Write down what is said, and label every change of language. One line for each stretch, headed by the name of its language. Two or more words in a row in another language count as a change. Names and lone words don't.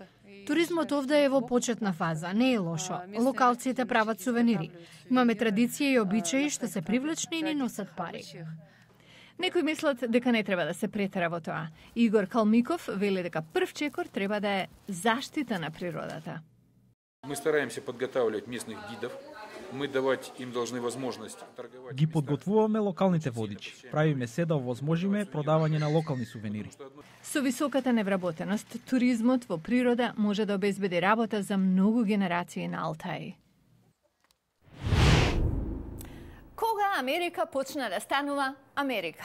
Macedonian: Туризмот овде е во почетна фаза, не е лошо. Локалците прават сувенири. Имаме традиција и обичаи што се привлечни и ни носат пари. Некои мислат дека не треба да се претера во тоа. Игор Калмиков вели дека прв чекор треба да е заштита на природата.
Russian: Мы стараемся подготавливать местных гидов. Мы давать им должны возможность торговать.
Macedonian: Ги подготвуваме локалните водичи. Правиме се да овозможиме продавање на локални сувенири. Со високата невработеност, туризмот во природа може да обезбеди работа за многу генерации на Алтаи. Кога Америка почна да станува Америка?